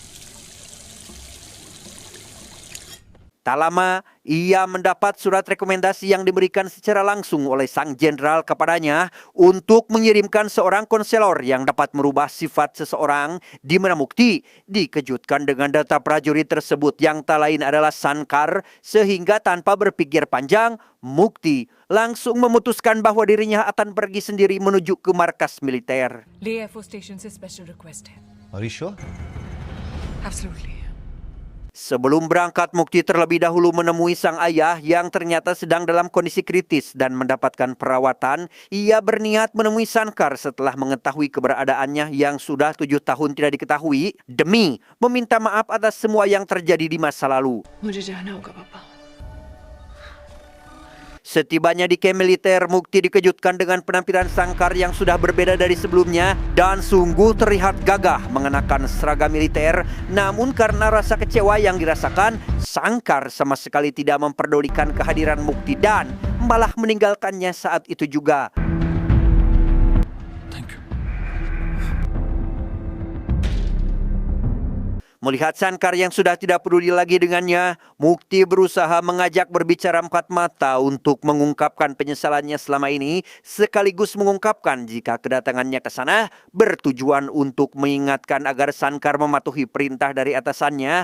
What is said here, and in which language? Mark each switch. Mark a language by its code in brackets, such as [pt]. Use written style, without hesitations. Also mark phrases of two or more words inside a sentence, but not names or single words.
[id] Tak lama, ia mendapat surat rekomendasi yang diberikan secara langsung oleh sang jenderal kepadanya untuk mengirimkan seorang konselor yang dapat merubah sifat seseorang, di mana Mukti dikejutkan dengan data prajurit tersebut yang tak lain adalah Sankar, sehingga tanpa berpikir panjang, Mukti langsung memutuskan bahwa dirinya akan pergi sendiri menuju ke markas militer. [hi] Leh Air Force Station से [en] special request [hi] है. [en] Are you sure? Absolutely. [id] Sebelum berangkat, Mukti terlebih dahulu menemui sang ayah yang ternyata sedang dalam kondisi kritis dan mendapatkan perawatan. Ia berniat menemui Sankar setelah mengetahui keberadaannya yang sudah 7 tahun tidak diketahui demi meminta maaf atas semua yang terjadi di masa lalu. [hi] मुझे जाना होगा पापा. [id] Setibanya di camp militer, Mukti dikejutkan dengan penampilan Sankar yang sudah berbeda dari sebelumnya dan sungguh terlihat gagah mengenakan seragam militer. Namun karena rasa kecewa yang dirasakan, Sankar sama sekali tidak memperdulikan kehadiran Mukti dan malah meninggalkannya saat itu juga. [en] Thank you. [id] Melihat Sankar yang sudah tidak peduli lagi dengannya, Mukti berusaha mengajak berbicara empat mata untuk mengungkapkan penyesalannya selama ini, sekaligus mengungkapkan jika kedatangannya ke sana bertujuan untuk mengingatkan agar Sankar mematuhi perintah dari atasannya.